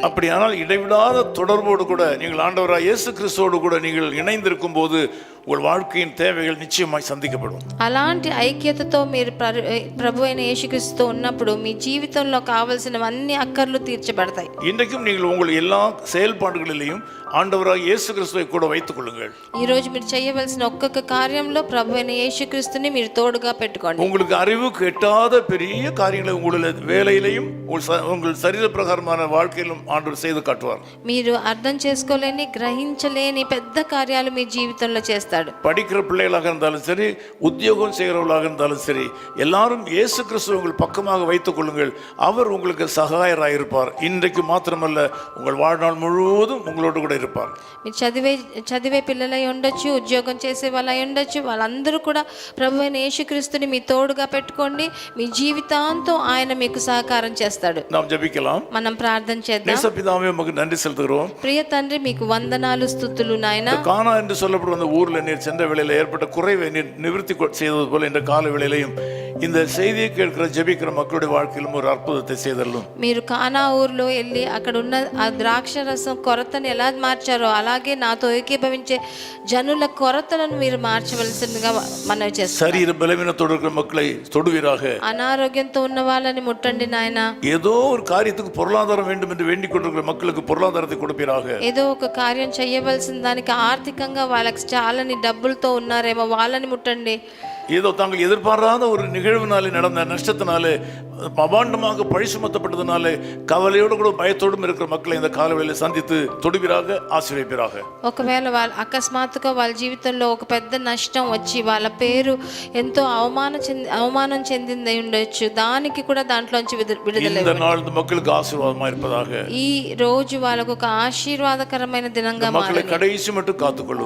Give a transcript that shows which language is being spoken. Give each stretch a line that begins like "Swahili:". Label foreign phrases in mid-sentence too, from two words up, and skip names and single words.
Tamil: அப்படியானால் இடைவிடாத தொடர்போடு கூட நீங்கள் ஆண்டவராய் இயேசு கிறிஸ்துவோடு கூட நீங்கள் இணைந்திருக்கும் போது உங்கள் வாழ்க்கையின் தேவைகள் நிச்சயமாய் சந்திக்கப்படும்.
Telugu: అలాంటి ఐక్యతతో మీరు ప్రభువైన యేసుక్రీస్తుతో ఉన్నప్పుడు మీ జీవితంలో కావాల్సిన అన్ని అక్కర్లు తీర్చబడతాయి.
Tamil: இன்றைக்கும் நீங்கள் உங்கள் எல்லா செயல்பாடுகளிலேயும் ஆண்டவராய் இயேசு கிறிஸ்துவை கூட வைத்துக் கொள்ளுங்கள்.
Telugu: ఈ రోజు మీరు చేయవలసిన ఒక్కొక్క కార్యంలో ప్రభువైన యేసుక్రీస్తుని మీరు తోడుగా పెట్టుకోండి.
Tamil: உங்களுக்கு அறிவுக்கு எட்டாத பெரிய காரியங்களை உங்களுடைய வேலையிலையும் உங்கள் சரீர பிரகாரமான வாழ்க்கையிலும் ஆண்டவர் செய்து காட்டுவார்.
Telugu: మీరు అర్థం చేసుకోలేని గ్రహించలేని పెద్ద కార్యాలు మీ జీవితంలో చేస్తాడు.
Tamil: படிக்கிற பிள்ளைகளாக இருந்தாலும் சரி, உத்தியோகம் செய்கிறவர்களாக இருந்தாலும் சரி, எல்லாரும் இயேசு கிறிஸ்துவை உங்கள் பக்கமாக வைத்துக் கொள்ளுங்கள். அவர் உங்களுக்கு சகாயராக இருப்பார். இன்றைக்கு மாத்திரமல்ல, உங்கள் வாழ்நாள் முழுவதும் உங்களோடு கூட இருப்பார்.
Telugu: మీరు చదివే పిల్లలై ఉండొచ్చు, ఉద్యోగం చేసే వాళ్ళై ఉండొచ్చు, వాళ్ళందరూ కూడా ప్రభువైన యేసుక్రీస్తుని మీ తోడుగా పెట్టుకోండి. మీ జీవితాంతం ఆయన మీకు సహకారం చేస్తాడు.
Tamil: நாம் ஜெபிக்கலாம்.
Telugu: మనం ప్రార్థన చేద్దాం.
Tamil: நேசபிதாவே, உமக்கு நன்றி செலுத்துகிறோம்.
Telugu: ప్రియ తండ్రి, మీకు వందనాలు స్తుతులు నాయనా.
Tamil: கானா என்று சொல்லப்படும் அந்த ஊர்ல நீர் சென்ற வேளையில் ஏற்பட்ட குறைவை நீர் நிவர்த்தி செய்தது போல இந்த கால வேளையிலையும் இந்த செய்தியை கேட்கிற ஜெபிக்கிற மக்களுடைய வாழ்க்கையிலும் ஒரு அற்புதத்தை செய்தல்லும்.
Telugu: మీరు కానా ఊర్లో వెళ్ళి అక్కడ ఉన్న ఆ ద్రాక్ష రసం కొరతను ఎలా మార్చారో అలాగే నాతో ఏకీభవించే జనుల కొరతలను మీరు మార్చవలసిందిగా మనవి చేస్తాను.
Tamil: சரீர பலவீனத்தோடு இருக்கிற மக்களை தொடுவீராக.
Telugu: అనారోగ్యంతో ఉన్న వాళ్ళని ముట్టండి నాయనా.
Tamil: ஏதோ ஒரு காரியத்துக்கு பொருளாதாரம் வேண்டும் என்று வேண்டிக் கொண்டிருக்கிற மக்களுக்கு பொருளாதாரத்தை கொடுப்பீராக.
Telugu: ఏదో ఒక కార్యం చేయవలసిన దానికి ఆర్థికంగా వాళ్ళకి చాలని డబ్బులతో ఉన్నారేమో వాళ్ళని ముట్టండి.
Tamil: ஏதோ தாங்கள் எதிர்பாராத ஒரு நிகழ்வினாலே நடந்த நஷ்டத்தினாலே அபாண்டமாக பழி சுமத்தப்பட்டதுனாலே கவலையோடு கூட பயத்தோடும் இருக்கிற மக்களை இந்த காலவேளையில சந்தித்து தொடுவீராக, ஆசீர்வதிப்பீராக.
Telugu: ఒకవేళ వాళ్ళ అకస్మాత్తుగా వాళ్ళ జీవితంలో ఒక పెద్ద నష్టం వచ్చి వాళ్ళ పేరు ఎంతో అవమానం చెందింది ఉండొచ్చు, దానికి కూడా దాంట్లోంచి విడుదల.
Tamil: இந்த நாள் இந்த மக்களுக்கு ஆசீர்வாதமா இருப்பதாக.
Telugu: ఈ రోజు వాళ్ళకు ఒక ఆశీర్వాదకరమైన దినంగా
Tamil: மக்களை கடைசி மட்டும் காத்துக்கொள்ளும்.